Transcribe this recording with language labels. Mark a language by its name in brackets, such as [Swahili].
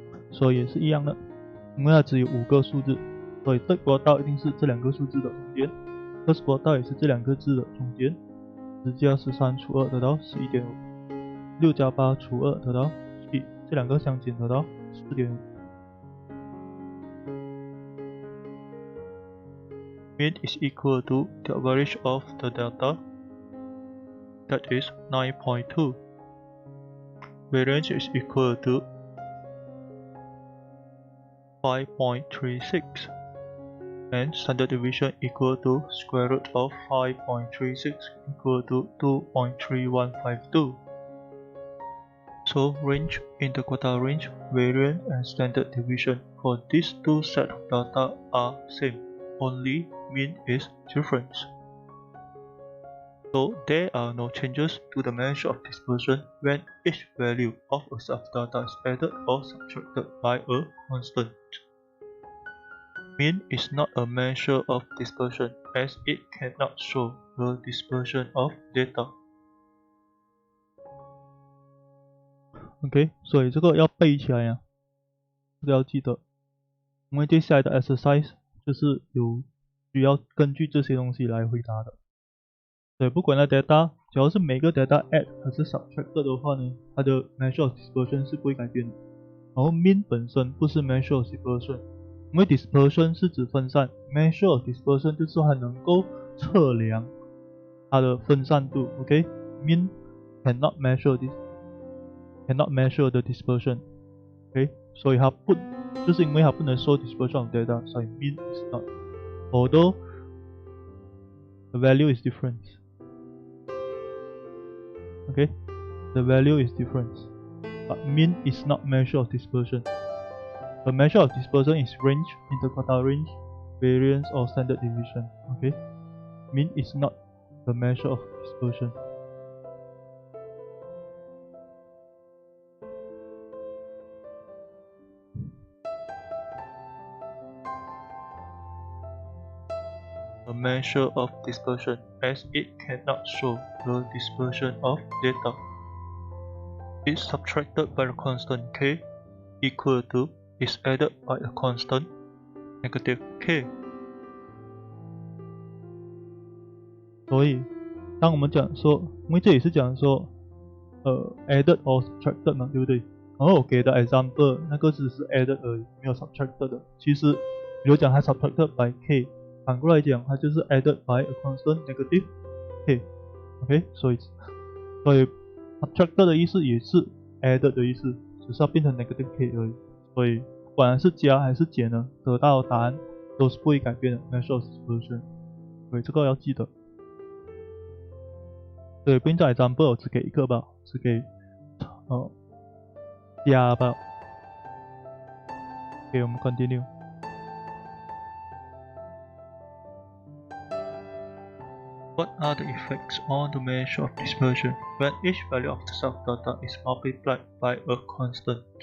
[Chinese] 所以也是一样的，因为它只有5个数字，所以 [English] third quota [Chinese] 一定是这2个数字的中间， [English] first quota [Chinese] 也是这2个字的中间。 10加13除2得到 11.5，6加8除2得到7，这2个相减得到 4.5。 [English] Mean is equal to the average of the data, that is 9.2. Variance is equal to 5.36, and standard deviation equal to square root of 5.36 equal to 2.3152. So range, interquartile range, variance and standard deviation for these two sets of data are same, only mean is different. So there are no changes to the measure of dispersion when each value of a set of data is added or subtracted by a constant. Mean is not a measure of dispersion as it cannot show the dispersion of data. [Chinese] OK， 所以这个要背起来呀，这个要记得，因为接下来的 exercise 就是有需要根据这些东西来回答的。所以不管那 data， 只要是每个 data add 还是 subtract 的话呢，它的 [English] measure of dispersion [Chinese] 是不会改变的。然后 mean 本身不是 [English] measure of dispersion， [Chinese] 因为 dispersion 是指分散 ，measure of dispersion 就是它能够测量它的分散度。 [English] OK，mean cannot measure the dispersion。OK， [Chinese] 所以它不就是因为它不能 [English] show dispersion of data， 所以 mean is not。 Although the value is different. Okay, the value is different, but mean is not measure of dispersion. The measure of dispersion is range, interquartile range, variance or standard deviation. Okay, mean is not the measure of dispersion. A measure of dispersion as it cannot show the dispersion of data. Is subtracted by a constant k equal to is added by a constant negative k. [Chinese] 所以当我们讲说，因为这里是讲说 [English] added or subtracted [Chinese] 嘛，对不对？然后我给的 example 那个只是 added 而已，没有 subtracted 的。其实比如讲它 [English] subtracted by k， [Chinese] 反过来讲它就是 [English] added by a constant negative k。 [Chinese] OK， 所以 subtracted 的意思也是 added 的意思，只是要变成 negative k 而已。所以不管是加还是减呢，得到的答案都是不会改变的 [English] measure of dispersion。 [Chinese] 所以这个要记得。所以变成 example 我只给一个吧，只给加吧。 OK， 我们 continue。 [English] What are the effects on the measure of dispersion when each value of the self-data is multiplied by a constant?